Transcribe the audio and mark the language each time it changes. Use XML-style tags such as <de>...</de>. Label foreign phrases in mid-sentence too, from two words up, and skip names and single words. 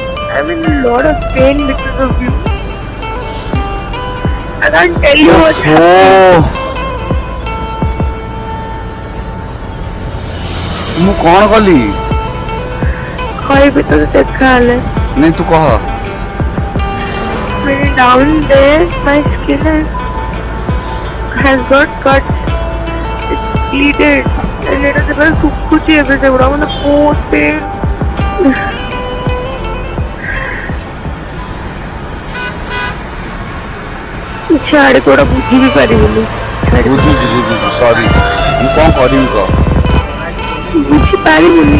<en>I'm in a lot of pain because of you. I can't tell you what's happening.</en> <or>ମୁଁ କଣ କଲି? କହିବି ତ ଦେଖା ହେଲେ। ନାଇଁ ତୁ କହ।</or> <en>When down there, my skin has got cuts. It's bleeded. And it is very sukuchi</en> <or>ଏବେ ସେଗୁଡା ମାନେ ବହୁତ</or> <en>pain.</en> <or>ଛାଡେ କୋଉଟା ବୁଝି ବି ପାରିବୁନି। ବୁଝୁଛି ସରି ମୁଁ କଣ କରିବି କହ। ବୁଝିପାରିବୁନି।</or>